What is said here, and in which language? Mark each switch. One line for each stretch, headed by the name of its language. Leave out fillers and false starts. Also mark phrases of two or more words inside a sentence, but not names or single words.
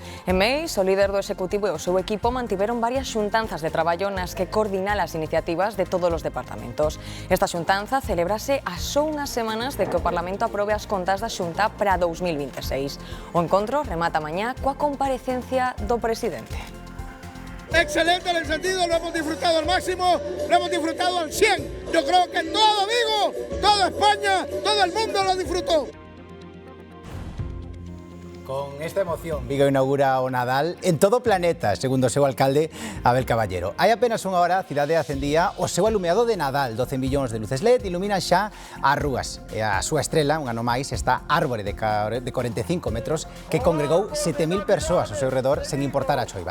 Galician: En Meis, o líder do Executivo e o seu equipo mantiveron varias xuntanzas de traballo nas que coordinar as iniciativas de todos os departamentos. Esta xuntanza celebrase a só unhas semanas de que o Parlamento aprobe as contas da Xunta para 2026. O encontro remata mañá coa comparecencia do presidente.
Spanish: Excelente en el sentido, lo hemos disfrutado al máximo, lo hemos disfrutado al 100. Yo creo que todo Vigo, toda España, todo el mundo lo disfrutó.
Galician: Con esta emoción, Vigo inaugura o Nadal en todo o planeta, segundo o seu alcalde, Abel Caballero. Hai apenas unha hora, a cidade acendía o seu alumeado de Nadal. 12 millóns de luces LED iluminan xa as rúas. E a súa estrela, un ano máis, esta árbore de 45 metros que congregou 7.000 persoas ao seu redor sen importar a choiva.